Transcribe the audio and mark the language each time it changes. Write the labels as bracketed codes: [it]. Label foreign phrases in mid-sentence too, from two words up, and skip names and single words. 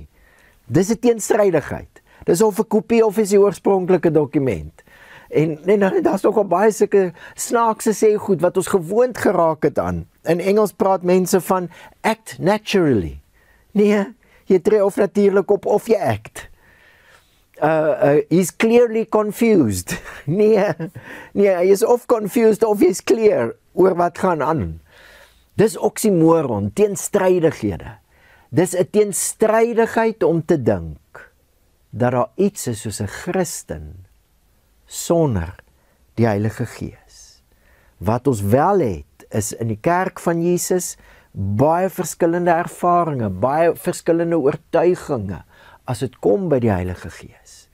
[af] Dis 'n teenstrydigheid. Dis of 'n kopie of is die oorspronklike dokument. En daar's nog baie sulke snaakse sê goed wat ons gewoond geraak het aan. In Engels praat mense van [en] act naturally. [af] Nee, jy tree of natuurlik op of jy act. [en] He's clearly confused. [af] Nee, hy is of confused of [en] he's clear [af] oor wat gaan aan. Dis oxymoron, teenstrydighede. Dis 'n teenstrydigheid om te dink dat daar iets is soos 'n Christen sonder die Heilige Gees. Wat ons wel het, is in die kerk van Jesus baie verskillende ervarings, baie verskillende oortuigings as dit kom by die Heilige Gees.